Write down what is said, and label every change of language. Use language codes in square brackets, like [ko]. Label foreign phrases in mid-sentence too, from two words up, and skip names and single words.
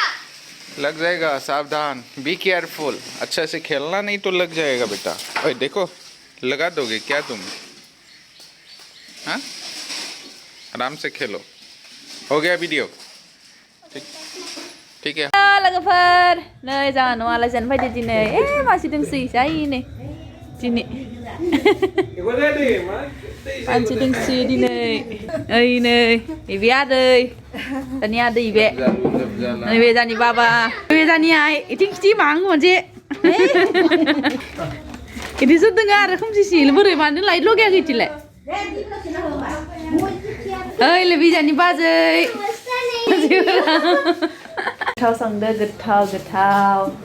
[hi] लग जाएगा सावधान [en] be careful [hi] अच्छा से खेलना नहीं तो लग जाएगा बेटा ओए देखो लगा दोगे क्या तुम हाँ आराम से खेलो हो गया वीडियो ठीक है [brx] लोगोफोर नै जोंहा न'आव आलासि जानो फैदो दिनै मानसि दोंसै जायनो दिनै मानसि दोंसै दिनै ओइ नै बे आदै दानि आदै बे नैबे जानि बाबा नैबे जानि आइ इथिं खिथि मां मोनसे इदिसो दोङो आरो खोमसिसिल बोरै मानो लाइट लगायाखै इथिलाय ओइ लोबि जानि बाजै गोथाव संदो गोथाव